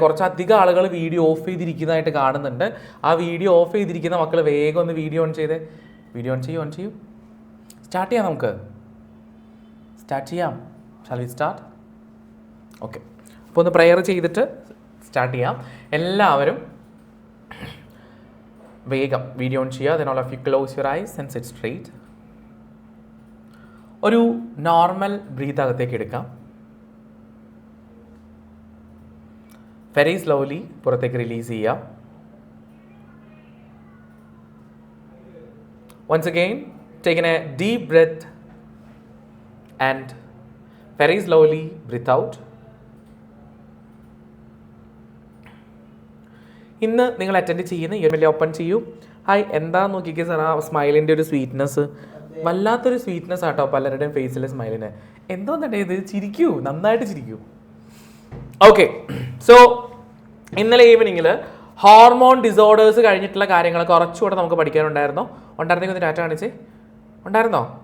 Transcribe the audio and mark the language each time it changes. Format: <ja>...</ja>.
<ml>കുറച്ചധികം ആളുകൾ video of ചെയ്തിരിക്കുന്നതായിട്ട് കാണുന്നുണ്ട്. ആ വീഡിയോ ഓഫ് ചെയ്തിരിക്കുന്ന മക്കൾ വേഗം ഒന്ന് വീഡിയോ ഓൺ ചെയ്തേ. വീഡിയോ ഓൺ ചെയ്യൂ. സ്റ്റാർട്ട് ചെയ്യാം, നമുക്ക് സ്റ്റാർട്ട് ചെയ്യാം.</ml> <en>Shall we start?</en> <ml>ഓക്കെ, അപ്പോൾ ഒന്ന് പ്രെയർ ചെയ്തിട്ട് സ്റ്റാർട്ട് ചെയ്യാം. എല്ലാവരും വേഗം വീഡിയോ ഓൺ ചെയ്യുക.</ml> <en>then all of you close your eyes and sit straight.</en> <ml>ഒരു നോർമൽ ബ്രീത്ത് അകത്തേക്ക് എടുക്കാം. വെരി സ്ലോലി പുറത്തേക്ക് റിലീസ് ചെയ്യാം.</ml> <en>once again take a deep breath and very slowly breathe out.</en> <ml>ഇന്ന് നിങ്ങൾ അറ്റൻഡ് ചെയ്യുന്ന ഈ വലിയ ഓപ്പൺ ചെയ്യൂ. ഹായ്, എന്താന്ന് നോക്കിക്കേ സാർ, ആ സ്മൈലിൻ്റെ ഒരു സ്വീറ്റ്നെസ്, വല്ലാത്തൊരു സ്വീറ്റ്നെസ് ആട്ടോ പലരുടെയും ഫേസിലെ സ്മൈലിന്. എന്തോന്നണ്ടേ ഇത്? ചിരിക്കൂ, നന്നായിട്ട് ചിരിക്കൂ. ഓക്കെ, സോ ഇന്നലെ ഈവനിങ്ങിൽ ഹോർമോൺ ഡിസോർഡേഴ്സ് കഴിഞ്ഞിട്ടുള്ള കാര്യങ്ങൾ കുറച്ചുകൂടെ നമുക്ക് പഠിക്കാനുണ്ടായിരുന്നോ? ഉണ്ടായിരുന്നെങ്കിൽ ഒന്ന് ഡാറ്റ കാണിച്ചേ. ഉണ്ടായിരുന്നോ?</ml>